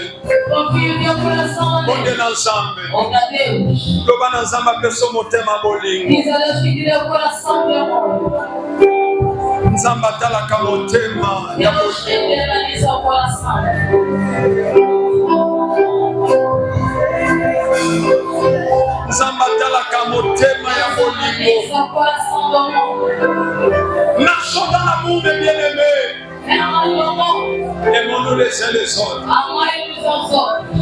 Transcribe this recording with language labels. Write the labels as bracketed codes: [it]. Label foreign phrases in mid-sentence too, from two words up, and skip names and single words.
[pt] Confia o teu coração a [ln] Bonde [pt] Deus. [ln] na nzambe. [pt] Ora a Deus. [ln] Loba na nzambe apeso motema bolingo. [pt] Diz a Deus que te deu o coração de amor. [ln] Nzambe atalaka motema ya [pt] Deus te analisa o coração. [ln] nzambe atalaka motema ya bolingo. [pt] Analisa o coração do amor. [fr] Marchons dans l'amour des bien-aimés. [pt] É amar o amor. [fr] Aimons-nous les uns les autres. [pt] Amar uns aos outros.